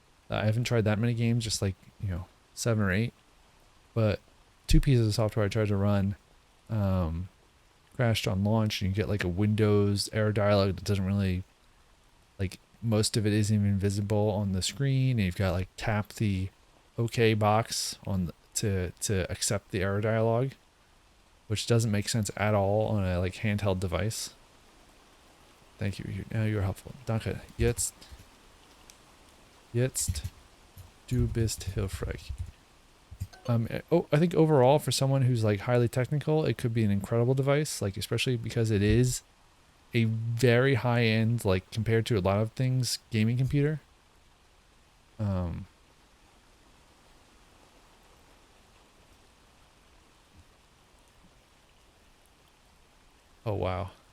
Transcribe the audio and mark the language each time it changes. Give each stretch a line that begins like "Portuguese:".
English: I haven't tried that many games, just like 7 or 8. But 2 pieces of software I tried to run crashed on launch, and you get like a Windows error dialog that doesn't really, like, most of it isn't even visible on the screen, and you've got like tap the OK box on to accept the error dialog, which doesn't make sense at all on a like handheld device. Thank you. Now you're helpful. Danke.
German: Jetzt du bist hilfreich.
English: I think overall for someone who's like highly technical, it could be an incredible device, like especially because it is a very high end, like compared to a lot of things, gaming computer. Oh wow.